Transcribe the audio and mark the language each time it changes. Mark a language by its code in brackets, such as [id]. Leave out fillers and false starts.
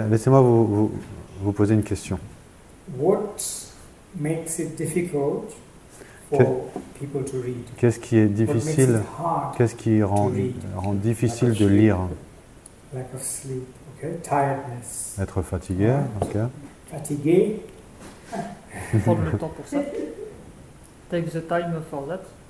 [fr] Laissez-moi vous poser une question. [en] What makes it difficult for people to read? [fr] Qu'est-ce qui est difficile? Qu'est-ce qui rend difficile de lire? [en] Lack of sleep, okay? Tiredness. [fr] Être fatigué, ok. Fatigué. Prendre le temps pour ça. [en] Take the time for that.